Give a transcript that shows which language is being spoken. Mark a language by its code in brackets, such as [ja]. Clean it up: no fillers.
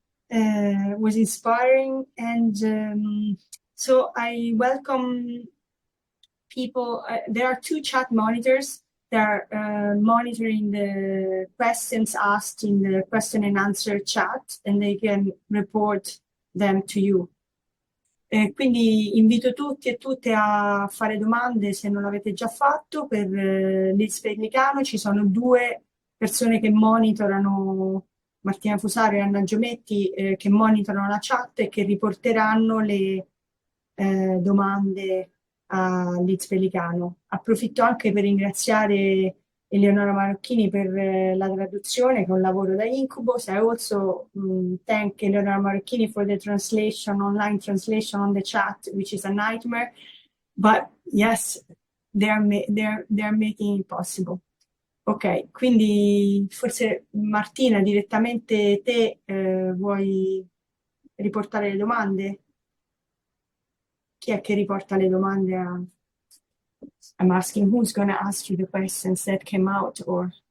[en] Was inspiring, and so I welcome people. There are 2 chat monitors they're monitoring the questions asked in the question and answer chat, and they can report them to you. [it] Quindi invito tutti e tutte a fare domande se non l'avete già fatto. Per Liz Pellicano ci sono 2 persone che monitorano, Martina Fusaro e Anna Giometti, che monitorano la chat e che riporteranno le domande a Liz Pellicano. Approfitto anche per ringraziare Eleonora Marocchini per la traduzione, che è un lavoro da incubus. [en] I also thank Eleonora Marocchini for the translation, online translation on the chat, which is a nightmare. But yes, they are making it possible. [it] Ok, quindi forse Martina, direttamente te vuoi riportare le domande? Chi è che riporta le domande a... [en] I'm asking who's going to ask you the questions that came out, or...